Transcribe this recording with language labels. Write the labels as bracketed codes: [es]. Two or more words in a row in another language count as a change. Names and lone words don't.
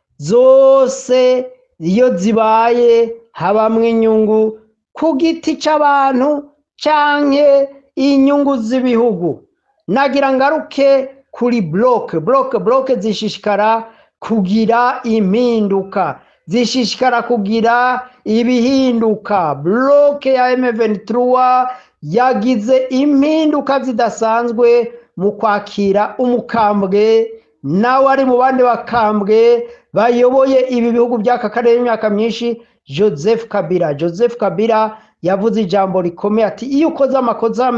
[rn] zose iyo zibaye habamwe inyungu ku giti c'abantu canke inyungu z'ibihugu nagira ngaruke kuri bloke zishishikara kugira impinduka zishishikara kugira ibihinduka bloke ya M23 yagize impinduka zidasanzwe mu kwakira umukambwe nawe ari mu bandi bakambwe bayoboye ibi bihugu by'aka karere imyaka myinshi Joseph Kabila yavuze ijambo rikomeye ati iyo ukoze amakosa